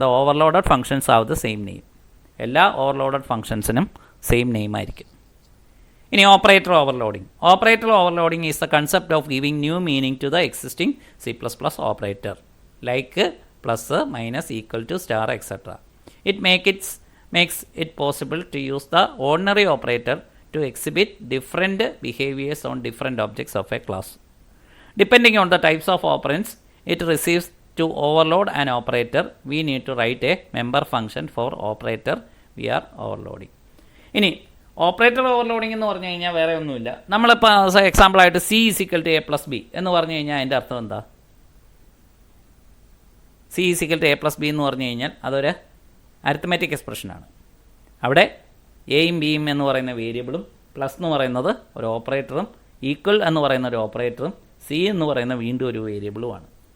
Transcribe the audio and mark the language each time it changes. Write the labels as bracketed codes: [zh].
[en] The overloaded functions have the same name. [ml] എല്ലാ overloaded ഫംഗ്ഷൻസിനും same name ആയിരിക്കും. [en] ഇനി operator overloading. Operator overloading is the concept of giving new meaning to the existing C++ operator like plus, minus, equal to, star, etcetera. It makes it possible to use the ordinary operator to exhibit different behaviors on different objects of a class. Depending on the types of operands it receives to overload an operator, we need to write a member function for operator we are overloading. [ml] ഇനി operator overloading എന്ന് പറഞ്ഞു കഴിഞ്ഞാൽ വേറെ ഒന്നുമില്ല. നമ്മളിപ്പോൾ എക്സാമ്പിളായിട്ട് C = A + B എന്ന് പറഞ്ഞു കഴിഞ്ഞാൽ അതിൻ്റെ അർത്ഥം എന്താ? C = A + B എന്ന് പറഞ്ഞു കഴിഞ്ഞാൽ അതൊരു അരിത്മെറ്റിക് എക്സ്പ്രഷനാണ്. അവിടെ എയും ബിയും എന്ന് പറയുന്ന വേരിയബിളും, പ്ലസ് എന്ന് പറയുന്നത് ഒരു ഓപ്പറേറ്ററും, ഈക്വൽ എന്ന് പറയുന്ന ഒരു ഓപ്പറേറ്ററും, സി എന്ന് പറയുന്ന വീണ്ടും ഒരു വേരിയബിളുമാണ്.